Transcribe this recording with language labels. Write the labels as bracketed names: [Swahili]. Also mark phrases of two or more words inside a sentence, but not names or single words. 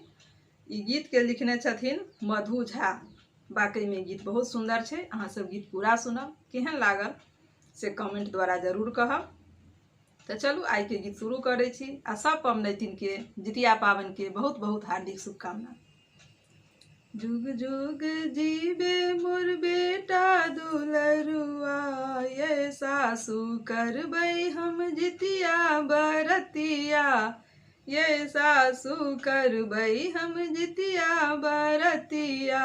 [Maithili] ई गीत के लिखने छथिन मधु झा। वाकई में गीत बहुत सुंदर छे। अहाँ सब गीत पूरा सुनब, केहन लागल से कमेंट द्वारा जरूर कहब। तो चलू आई के गीत शुरू करे छी। आ सब पबनैतिन के जितिया पावन के बहुत बहुत हार्दिक शुभकामना। जुग जुग जीवे मोर बेटा दुलरुआ, ये सासु करबै हम जितिया बरतिया। ये सासु करबै हम जितिया बरतिया।